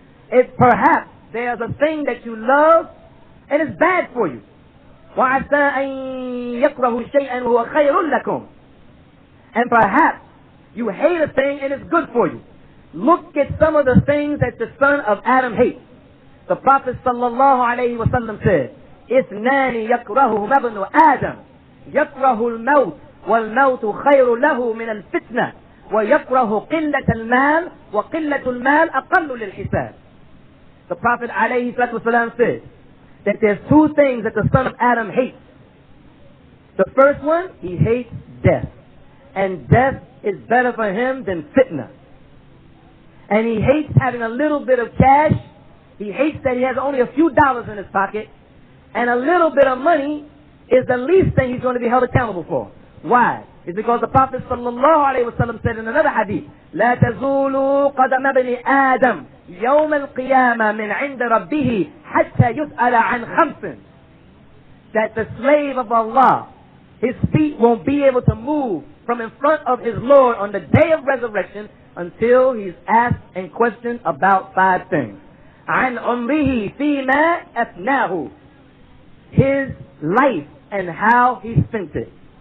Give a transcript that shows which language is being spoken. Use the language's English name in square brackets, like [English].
[English] It's perhaps there's a thing that you love and it's bad for you. [Arabic] وَعَسَىٰ أَن يَكْرَهُ شَيْئًا وَهُوَ خَيْرٌ لَكُمْ. [English] And perhaps you hate a thing and it's good for you. Look at some of the things that the son of Adam hates. The Prophet sallallahu alayhi wa sallam said, [Arabic] إِثْنَانِ يَكْرَهُهُمَا ابْنُ آدَمَ يَكْرَهُ الْمَوْتِ وَالْمَوْتُ خَيْرٌ لَهُ مِنَ الْفِتْنَةِ وَيَكْرَهُ قِلَّةَ الْمَالِ وَقِلَّةُ الْمَالِ أَقَلُّ لِلْحِسَابِ. [English] The Prophet alayhi salatu wasalam said that there's two things that the son of Adam hates. The first one, he hates death. And death is better for him than fitna. And he hates having a little bit of cash. He hates that he has only a few dollars in his pocket. And a little bit of money is the least thing he's going to be held accountable for. Why? It's because the Prophet sallallahu alayhi wa sallam said in another hadith, [Arabic] لا تزول قدم ابن آدم يوم القيامة من عند ربه حتى يسأل عن خمس. [English] That the slave of Allah, his feet won't be able to move from in front of his Lord on the day of resurrection until he's asked and questioned about 5 things. [Arabic] عن عمره فيما أفناه, [English] his life and how he spent it.